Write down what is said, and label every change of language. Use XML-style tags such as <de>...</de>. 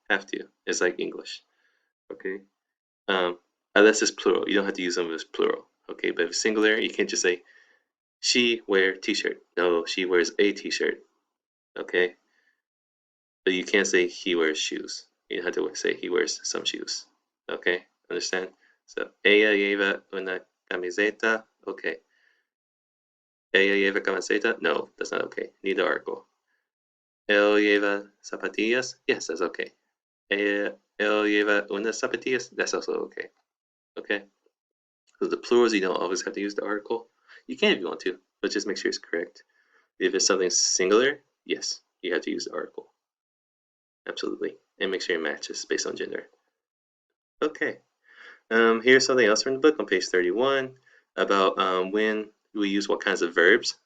<en>Have to. It's like English. Okay. Um, unless it's plural. You don't have to use them as plural. Okay. But if it's singular, you can't just say she wear t-shirt. No, she wears a t-shirt. Okay. But you can't say he wears shoes. You have to say he wears some shoes. Okay. Understand?</en> <es>So ella lleva una camiseta.</es> <en>Okay.</en> <es>Ella lleva camiseta.</es> <en>No, that's not okay. Need the article.</en> <es>Él lleva zapatillas.</es> <en>Yes, that's okay.</en> <es>Él lleva unas zapatillas.</es> <en>That's also okay. Okay. So the plurals, you don't always have to use the article. You can if you want to, but just make sure it's correct. If it's something singular, yes, you have to use the article. Absolutely. And make sure it matches based on gender. Okay. Here's something else from the book on page 31 about when we use what kinds of verbs.</en>